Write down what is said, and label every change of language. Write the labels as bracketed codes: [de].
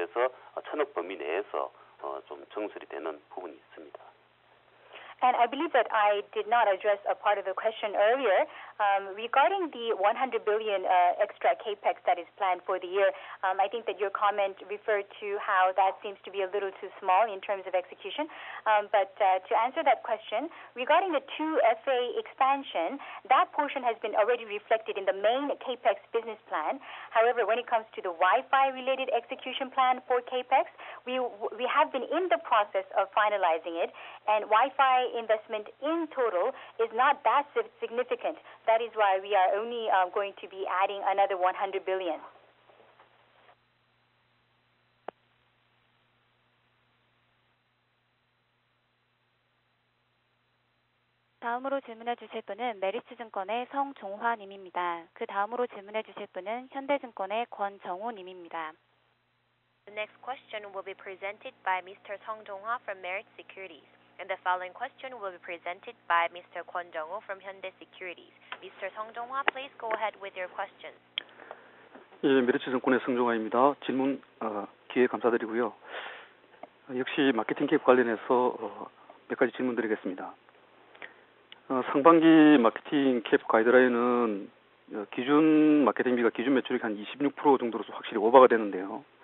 [ko] 그래서 1,000억 범위 내에서 좀 증설이 되는 부분이 있습니다. [en] And I believe that I did not address a part of the question earlier regarding the 100 billion extra capex that is planned for the year. I think that your comment referred to how that seems to be a little too small in terms of execution. But to answer that question, regarding the 2FA expansion, that portion has been already reflected in the main capex business plan. However, when it comes to the Wi-Fi related execution plan for capex, we have been in the process of finalizing it, and Wi-Fi investment in total is not that significant. That is why we are only going to be adding another 100 billion. [ko] 다음으로 질문해 주실 분은 메리츠증권의 성종화 님입니다. 그 다음으로 질문해 주실 분은 현대증권의 권정호 님입니다. [en] The next question will be presented by Mr. Song Jong-hwa from Merit Securities. And the following question will be presented by Mr. Kwon Jong-ho from Hyundai Securities. Mr. Song Jong-hwa, please go ahead with your questions. [ko] 예, 메리츠증권의 성종화입니다. 질문 기회 감사드리고요. 역시 마케팅 캡 관련해서 몇 가지 질문드리겠습니다. 상반기 마케팅 캡 가이드라인은 기준 마케팅비가 기준 매출액 한 26% 정도로 확실히 오버가 되는데요.